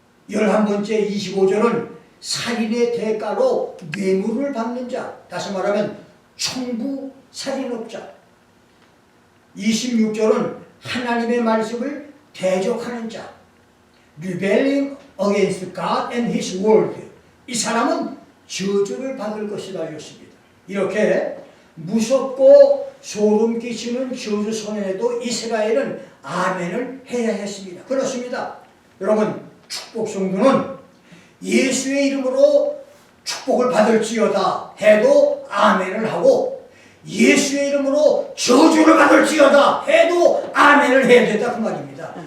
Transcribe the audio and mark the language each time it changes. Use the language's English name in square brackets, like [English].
[Korean] 11번째 25절은 살인의 대가로 뇌물을 받는 자. 다시 말하면 총부 살인업자. 26절은 하나님의 말씀을 대적하는 자. [English] Rebelling against God and His word. [Korean] 이 사람은 저주를 받을 것이라 하였습니다. 이렇게 무섭고 소름 끼치는 저주 선언에도 이스라엘은 아멘을 해야 했습니다. 그렇습니다. 여러분, 축복 성도는 예수의 이름으로 축복을 받을지어다 해도 아멘을 하고, 예수의 이름으로 저주를 받을지어다 해도 아멘을 해야 된다 그 말입니다.